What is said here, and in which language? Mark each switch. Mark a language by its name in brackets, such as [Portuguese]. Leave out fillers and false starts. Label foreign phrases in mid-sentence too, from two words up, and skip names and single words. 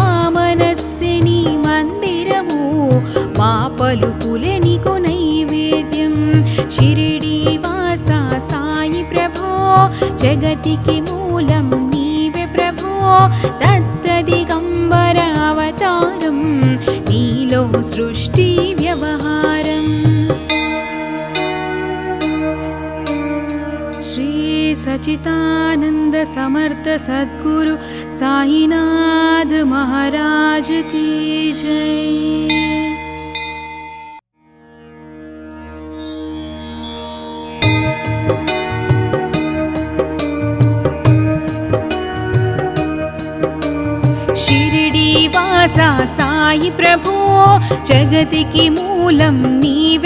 [Telugu] మనస్సిని మందిరము మా పలుకులే నీకు నైవేద్యం షిరిడి వాసా సాయి ప్రభో జగతికి మూలం నీవే ప్రభో దత్తదిగంబర అవతారం నీలో సృష్టి వ్యవహారం [Hindi] శ్రీ సచితానంద సమర్థ సద్గురు సాయినాథ్ महाराज की जय। [Telugu] షిరిడి వాసా సాయి ప్రభో జగతికి మూలం నీవే